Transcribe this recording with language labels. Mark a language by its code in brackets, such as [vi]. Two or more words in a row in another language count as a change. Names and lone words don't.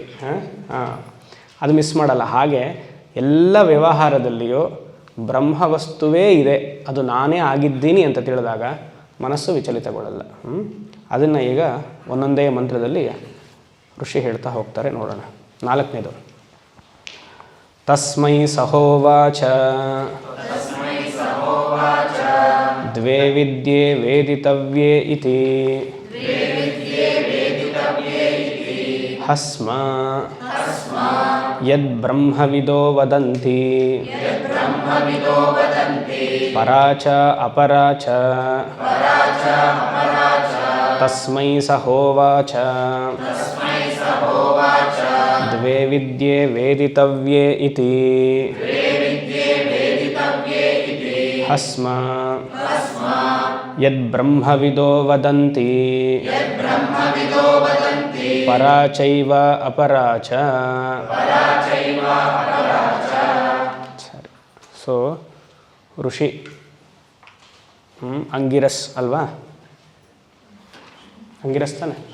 [kn] ಅದು ಮಿಸ್ ಮಾಡಲ್ಲ. ಹಾಗೆ ಎಲ್ಲ ವ್ಯವಹಾರದಲ್ಲಿಯೂ ಬ್ರಹ್ಮವಸ್ತುವೇ ಇದೆ, ಅದು ನಾನೇ ಆಗಿದ್ದೀನಿ ಅಂತ ತಿಳಿದಾಗ ಮನಸ್ಸು ವಿಚಲಿತಗೊಳ್ಳಲ್ಲ. ಅದನ್ನು ಈಗ ಒಂದೊಂದೇ ಮಂತ್ರದಲ್ಲಿ ಋಷಿ ಹೇಳ್ತಾ ಹೋಗ್ತಾರೆ, ನೋಡೋಣ. 4ನೇದು, [sa] ತಸ್ಮೈ ಸಹೋವಾಚ ದ್ವೇ ವಿದ್ಯೆ ವೇದಿತವ್ಯೇ ಇತಿ ಹಸ್ಮ ಯದ್ ಬ್ರಹ್ಮವಿದೋ ವದಂತಿ ಪರಾಚ ಅಪರಾಚ ತಸ್ಮೈ ಸಹೋವಾಚ ದ್ವೇ ವಿದ್ಯೆ ವೇದಿತವ್ಯೇ ಇತಿ ಹಸ್ಮ ಯದ್ ಬ್ರಹ್ಮವಿದೋ ವದಂತಿ ಪರಾಚೈವ ಅಪರಾಚ. [kn] ಸರಿ. ಸೊ ಋಷಿ ಅಂಗಿರಸ್ ಅಲ್ವಾ? ಅಂಗಿರಸ್ ತಾನೆ?